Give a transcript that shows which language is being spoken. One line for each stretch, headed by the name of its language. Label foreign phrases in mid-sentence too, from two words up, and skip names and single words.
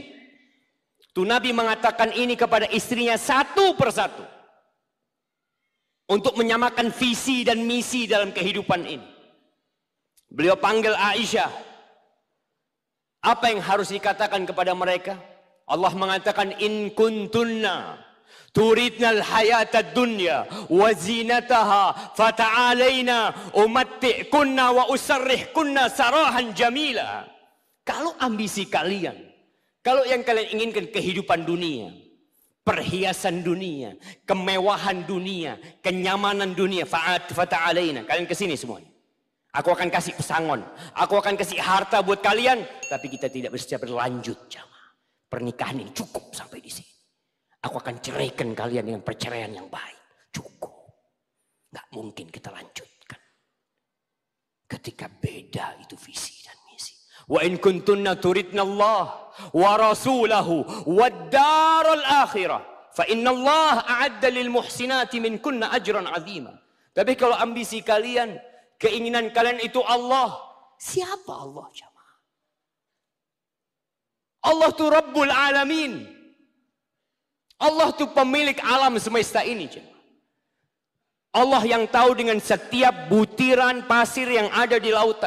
Indonesian: Tuh Nabi mengatakan ini kepada istrinya satu persatu. Untuk menyamakan visi dan misi dalam kehidupan ini. Beliau panggil Aisyah. Apa yang harus dikatakan kepada mereka? Allah mengatakan,
Arabic: إن كنتن تردن الحياة الدنيا وزينتها فتعالين أمتعكن وأسرحكن سراحا جميلا.
Indonesian: Kalau ambisi kalian, kalau yang kalian inginkan kehidupan dunia, perhiasan dunia, kemewahan dunia, kenyamanan dunia, fata'alaina, kalian kesini semuanya. Aku akan kasih pesangon, aku akan kasih harta buat kalian, tapi kita tidak bisa berlanjut jamaah. Pernikahan ini cukup sampai di sini. Aku akan ceraikan kalian dengan perceraian yang baik. Cukup. Gak mungkin kita lanjutkan. Ketika beda itu visi dan misi.
Arabic: وإن كنتن تردن الله ورسوله والدار الآخرة. فإن الله أعد للمحسنات منكن أجرا عظيما.
Indonesian: Tapi kalau ambisi kalian, keinginan kalian itu Allah. Siapa Allah jamaah? Allah itu
Arabic: رب العالمين.
Indonesian: Allah itu pemilik alam semesta ini. Allah yang tahu dengan setiap butiran pasir yang ada di lautan.